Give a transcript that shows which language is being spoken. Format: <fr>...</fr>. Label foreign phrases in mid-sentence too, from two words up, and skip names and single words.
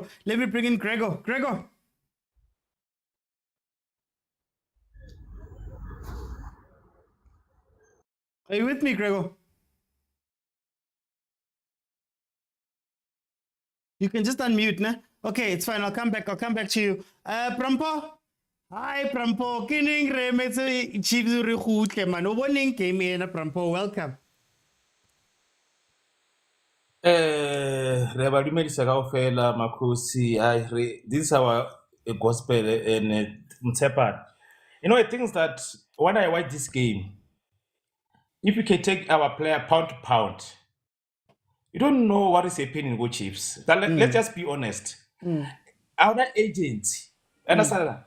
<en>Let me bring in Gregor. Gregor. Are you with me, Gregor? You can just unmute, nah? Okay, it's fine. I'll come back to you. Prampo. Hi, Prampo.</en> <st>Kining remetse Chiefs re gotle man. O boneng game ena Prampo.</st> <en>Welcome.</en> <st>Re ba dumedisa kaofela makhosi</st> <en>this is our gospel and</en> <st>Mtsepan.</st> <en>You know, the things that when I watch this game, if you can take our player pound to pound, you don't know what is happening with Chiefs. Let's just be honest. Our agents, understand that?</en>